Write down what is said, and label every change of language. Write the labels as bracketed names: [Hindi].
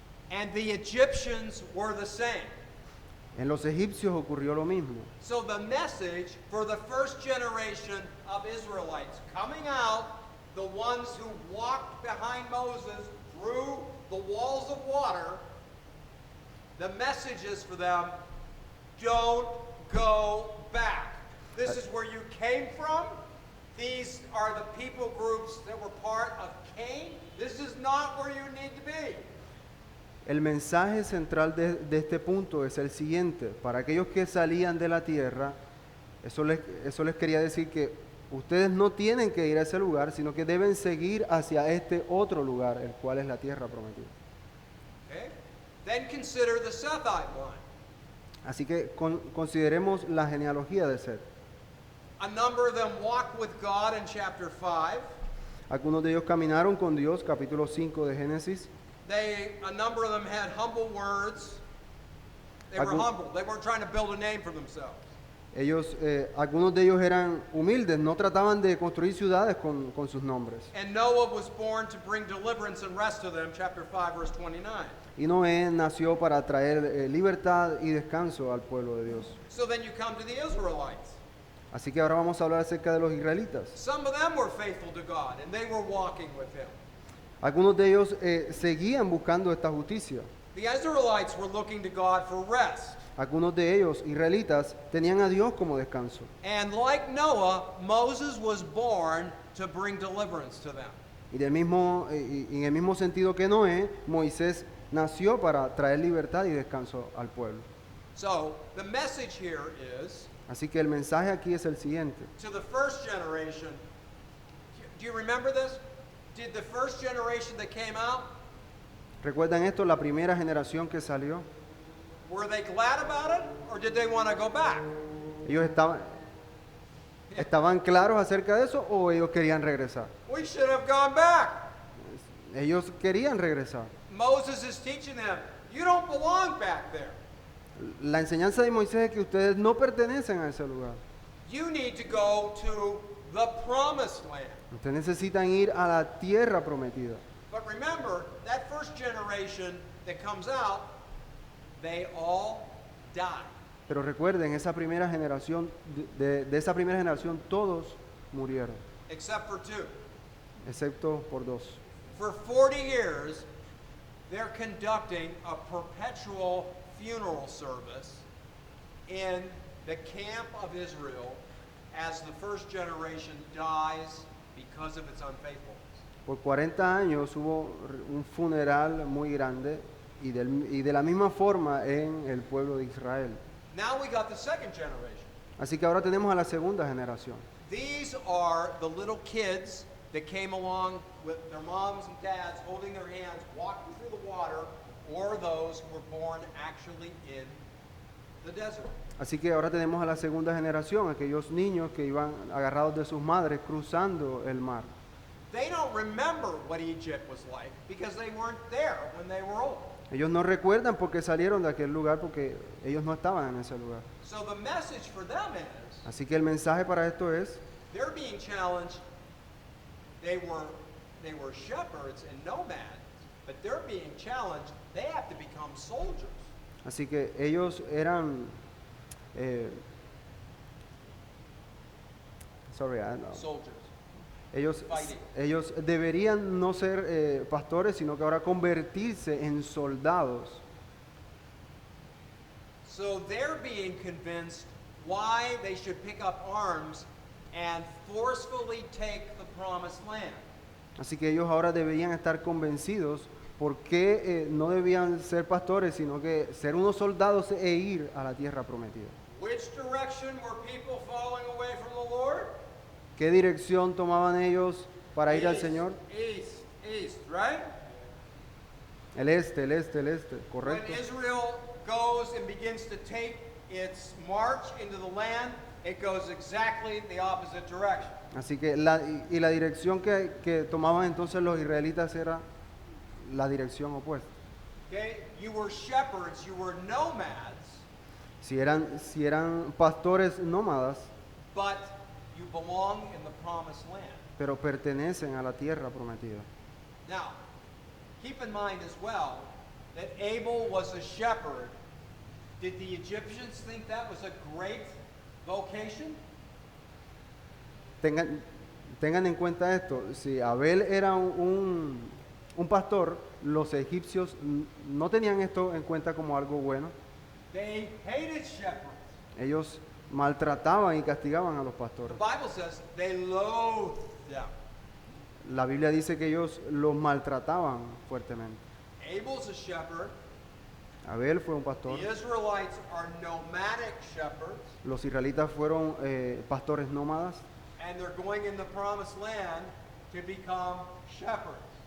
[English] And the Egyptians were the same. [Spanish] En los egipcios ocurrió lo mismo. [English] So the message for the first generation of Israelites coming out, the ones who walked behind Moses through the walls of water, the message is for them, don't go back. This is where you came from. These are the people groups that were part of Cain. This is not where you need to be. [Spanish] El mensaje central de este punto es el siguiente. Para aquellos que salían de la tierra, eso les quería decir que ustedes no tienen que ir a ese lugar, sino que deben seguir hacia este otro lugar, el cual es la tierra prometida. [English] Okay? Then consider the Sethite line. [Spanish] Así que consideremos la genealogía de Seth. [English] A number of them walked with God in chapter 5. [Spanish] Algunos de ellos caminaron con Dios, capítulo 5 de Génesis. [English] A number of them had humble words. They were [Spanish] Algún- [English] humble. They weren't trying to build a name for themselves. [Spanish] Algunos de ellos eran humildes, no trataban de construir ciudades con sus nombres. [English] And Noah was born to bring deliverance and rest to them, chapter 5, verse 29. [Spanish] Y Noé nació para traer libertad y descanso al pueblo de Dios. [English] So then you come to the Israelites. [Spanish] Así que ahora vamos a hablar acerca de los israelitas. [English] Some of them were faithful to God, and they were walking with Him. [Spanish] Algunos de ellos seguían buscando esta justicia. [English] The Israelites were looking to God for rest. [Spanish] Algunos de ellos, israelitas, tenían a Dios como descanso. [English] And like Noah, Moses was born to bring deliverance to them. [Spanish] Y en el mismo sentido que Noé, Moisés nació para traer libertad y descanso al pueblo. [English] So the message here is [Spanish] Así que el mensaje aquí es el siguiente. [English] to the first generation. Do you remember this? Did the first generation that came out, [Spanish] ¿Recuerdan esto? La primera generación que salió. [English] were they glad about it, or did they want to go back? [Spanish] ¿Ellos estaban claros acerca de eso o ellos querían regresar? [English] We should have gone back. [Spanish] Ellos querían regresar. [English] Moses is teaching them, you don't belong back there. [Spanish] La enseñanza de Moisés es que ustedes no pertenecen a ese lugar. [English] You need to go to the promised land. [Spanish] Ustedes necesitan ir a la tierra prometida. [English] But remember, that first generation that comes out, they all die. [Spanish] Pero recuerden, esa primera generación, de esa primera generación todos murieron, [English] Except for two. [Spanish] excepto por dos. [English] For 40 years, they're conducting a perpetual funeral service in the camp of Israel as the first generation dies because of its unfaithfulness. [Spanish] Por 40 años hubo un funeral muy grande y de la misma forma en el pueblo de Israel. [English] Now we got the second generation. [Spanish] Así que ahora tenemos a la segunda generación. [English] These are the little kids that came along with their moms and dads holding their hands, walking through the water, or those who were born actually in the desert. [Spanish] Así que ahora tenemos a la segunda generación, aquellos niños que iban agarrados de sus madres cruzando el mar. [English] They don't remember what Egypt was like because they weren't there when they were old. [Spanish] Ellos no recuerdan porque salieron de aquel lugar porque ellos no estaban en ese lugar. [English] So the message for them is [Spanish] Así que el mensaje para esto es, [English] they're being challenged. They were shepherds and nomads, but they're being challenged. They have to become soldiers. [Spanish] así que ellos eran, [English] sorry, I know. Soldiers. Fighting. [Spanish] Ellos deberían no ser pastores, sino que ahora convertirse en soldados. [English] So they're being convinced why they should pick up arms and forcefully take the promised land. [Spanish] Así que ellos ahora deberían estar convencidos por qué no debían ser pastores, sino que ser unos soldados e ir a la tierra prometida. [English] Which direction were people falling away from the Lord? [Spanish] ¿Qué dirección tomaban ellos para ir al [English] East, [Spanish] Señor? [English] East, right? [Spanish] El este, correcto. [English] When Israel goes and begins to take its march into the land, it goes exactly the opposite direction. [Spanish] Así que la dirección que tomaban entonces los israelitas era la dirección opuesta. [English] Okay? You were shepherds, you were nomads, [Spanish] Si eran pastores nómadas, [English] but you belong in the promised land. [Spanish] pero pertenecen a la tierra prometida. [English] Now, keep in mind as well that Abel was a shepherd. Did the Egyptians think that was a great vocation? [Spanish] Tengan en cuenta esto, si Abel era un pastor, los egipcios no tenían esto en cuenta como algo bueno. [English] They hated shepherds. [Spanish] Ellos maltrataban y castigaban a los [English] The [Spanish] pastores. [English] Bible says they loathed them. [Spanish] La Biblia dice que ellos los maltrataban fuertemente. [English] Abel's a shepherd. [Spanish] Abel fue un pastor. [English] The Israelites are nomadic shepherds, [Spanish] Los israelitas fueron pastores nómadas [English] and they're going in the promised land to become shepherds.